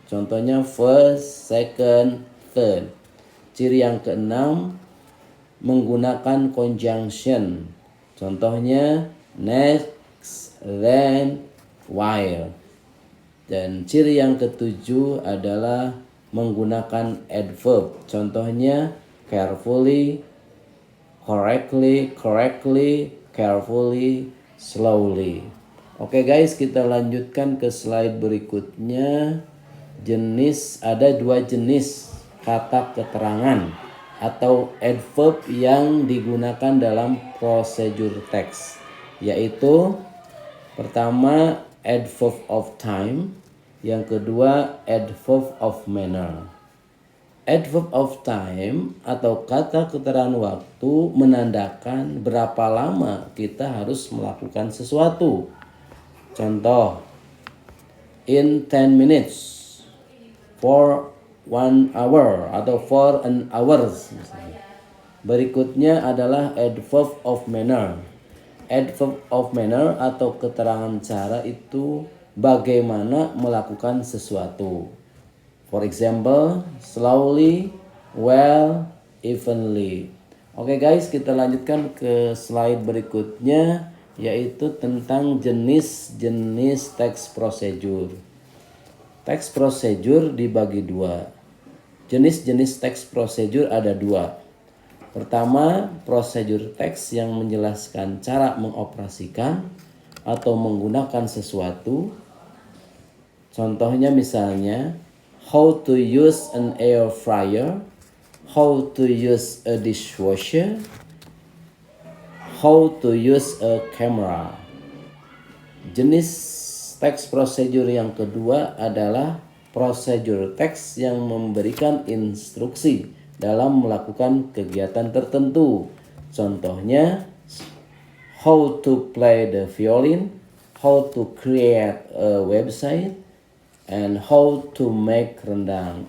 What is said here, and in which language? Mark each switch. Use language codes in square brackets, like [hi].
[id] Contohnya [en] first, second, third. [id] Ciri yang keenam, menggunakan conjunction. Contohnya [en] next, then, while. [id] Dan ciri yang ketujuh adalah menggunakan adverb. Contohnya [en] carefully, correctly, carefully, slowly. [id] Oke guys, kita lanjutkan ke slide berikutnya. Ada dua jenis kata keterangan atau adverb yang digunakan dalam prosedur teks, yaitu pertama adverb of time, yang kedua adverb of manner. Adverb of time atau kata keterangan waktu menandakan berapa lama kita harus melakukan sesuatu. Contoh, [en] in 10 minutes, for 1 hour [id] atau [en] for an hours [id] misalnya. Berikutnya adalah adverb of manner. Adverb of manner atau keterangan cara itu bagaimana melakukan sesuatu. [en] For example, slowly, well, evenly. [id] Oke guys, kita lanjutkan ke slide berikutnya, yaitu tentang jenis-jenis teks prosedur. Teks prosedur dibagi dua. Jenis-jenis teks prosedur ada dua. Pertama, prosedur teks yang menjelaskan cara mengoperasikan atau menggunakan sesuatu. Contohnya misalnya, [en] how to use an air fryer, how to use a dishwasher, how to use a camera. [id] Jenis teks prosedur yang kedua adalah prosedur teks yang memberikan instruksi dalam melakukan kegiatan tertentu. Contohnya, [en] how to play the violin, how to create a website, and how to make rendang.